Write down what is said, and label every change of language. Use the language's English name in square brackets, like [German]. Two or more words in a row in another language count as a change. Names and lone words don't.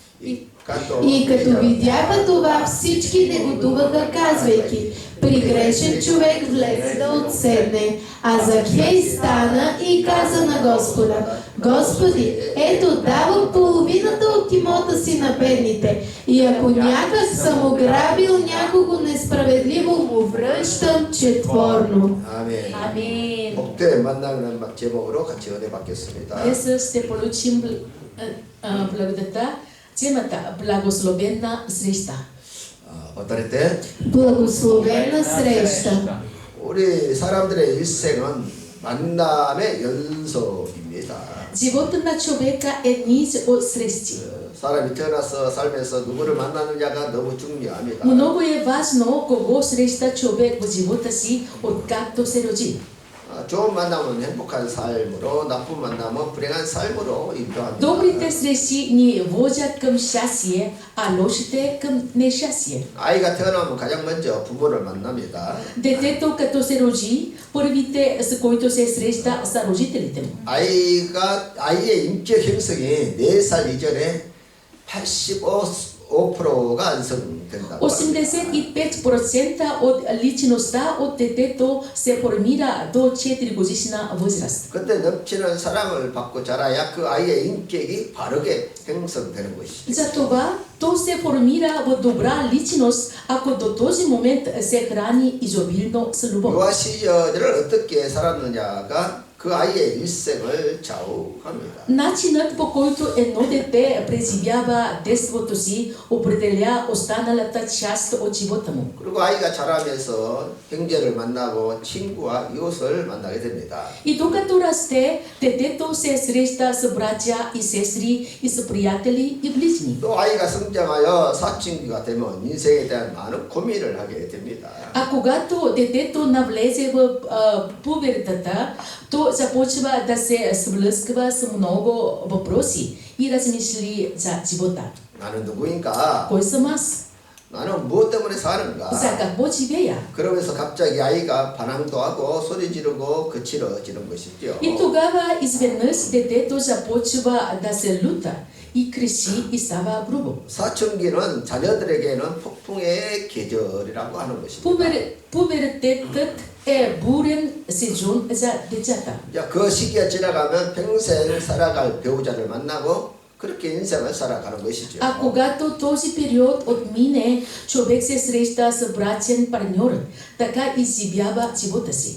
[Bulgarian] И като видяха това, всички негодуваха, казвайки: при грешен човек влезе да отседне. А Захей стана и каза на Господа: Господи, ето давам половината от имота си на бедните, и ако някак съм ограбил някого несправедливо, му връщам четворно. [Korean] 아멘. [Bulgarian] Аминь. [Korean] 복대 만나는 제목으로 같이 은혜 받겠습니다. [Bulgarian] Днес ще получим благодата, темата благословена среща. [Korean] 어떨 때 [Bulgarian] Благословена среща. [Korean] 우리 사람들의 일생은 만남의 연속입니다. [Bulgarian] Живота на човека е низ от срещи. [Korean] 사람이 태어나서 살면서 누구를 만나느냐가 너무 중요합니다. [Bulgarian] Много е важно кого среща човек в живота си, откакто се роди. [Korean] 좋은 만남은 행복한 삶으로, 나쁜 만남은 불행한 삶으로 인도합니다. [Bulgarian] Добрите срещи ни водят към щастие, а лошите към нещастие. [Korean] 아이가 태어나면 가장 먼저 부모를 만납니다. [Bulgarian] Детето като се роди, първите с които се среща са родителите му. [Korean] 아이의 인격 형성이 4살 이전에 85%가 완성된다고. [Bulgarian] 85% от личността от детето се формира до 4 годишна възраст. [Korean] 그때 넘치는 사랑을 받고 자라야 그 아이의 인격이 바르게 형성되는 것이죠. [Bulgarian] Затова то се формира в добра личност, ако до този момент се храни изобилно с любов. [Korean] 유아 시절을 어떻게 살았느냐가 그 아이의 일생을 좌우합니다. [Bulgarian] Начинът, по който едно дете преживява детството си, определя останалата част от живота му. [Korean] 그리고 아이가 자라면서 형제를 만나고 친구와 이웃을 만나게 됩니다. [Bulgarian] И докато расте, детето се среща с братя и сестри и с приятели и ближни. [Korean] 또 아이가 성장하여 사춘기가 되면 인생에 대한 많은 고민을 하게 됩니다. [Bulgarian] А когато детето навлезе в пубертата, то започва да се сблъсква с много въпроси и размисли за живота. [Korean] 나는 누구인가? [Bulgarian] Кой съм аз? [Korean] 나는 무엇 때문에 사는가? [Bulgarian] За какво живея? [Korean] 그러면서 갑자기 아이가 반항도 하고 소리 지르고 거칠어지는 것이죠. [Bulgarian] И тогава изведнъж детето започва да се люта и крещи и става грубо. [Korean] 사춘기는 자녀들에게는 폭풍의 계절이라고 하는 것입니다. [Bulgarian] Пубертетът е бурен сезон за децата. [Korean] 그 시기가 지나가면 평생 살아갈 배우자를 만나고 그렇게 인생을 살아가는 것이죠. [Bulgarian] А когато този период отмине, човек се среща с братен партньор, така изживява живота си.